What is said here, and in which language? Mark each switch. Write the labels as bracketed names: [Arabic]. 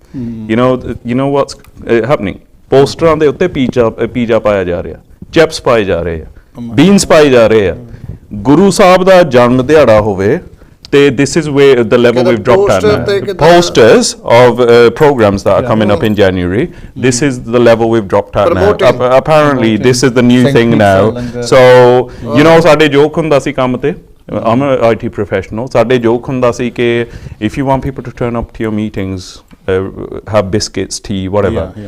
[English] You know what's happening? [Punjabi] ਪੋਸਟਰਾਂ ਦੇ ਉੱਤੇ pizza ਪਾਇਆ ਜਾ ਰਿਹਾ, ਚਿਪਸ ਪਾਏ ਜਾ ਰਹੇ ਆ, ਬੀਨਸ ਪਾਏ ਜਾ ਰਹੇ ਆ। ਗੁਰੂ ਸਾਹਿਬ ਦਾ ਜਨਮ ਦਿਹਾੜਾ ਹੋਵੇ ਤੇ [English] this is where the level we've dropped at now. Posters of programs that are coming up in January, this is the level we've dropped at now. Apparently this is the new thing now. So [Punjabi] ਸਾਡੇ ਜੋਕ ਹੁੰਦਾ ਸੀ ਕੰਮ ਤੇ, [English] I'm an IT professional, [Punjabi] ਸਾਡੇ ਜੋਕ ਹੁੰਦਾ ਸੀ ਕਿ [English] if you want people to turn up to your meetings, have biscuits, tea, whatever.